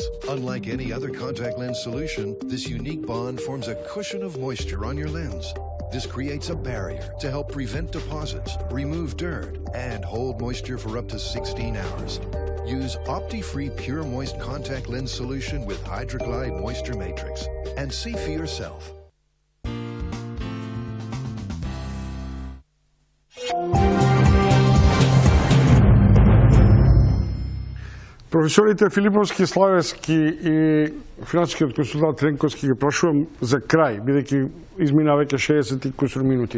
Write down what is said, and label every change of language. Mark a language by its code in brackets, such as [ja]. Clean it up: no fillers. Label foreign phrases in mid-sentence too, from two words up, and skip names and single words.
[en] Unlike any other contact lens solution, this unique bond forms a cushion of moisture on your lens. This creates a barrier to help prevent deposits, remove dirt, and hold moisture for up to 16 hours. Use OptiFree Pure Moist Contact Lens Solution with HydroGlide Moisture Matrix and see for yourself. [mk] Професорите Филиповски, Славевски и финансискиот консултант Тренковски ги прашувам за крај, бидејќи измина веќе 60 и кусур минути.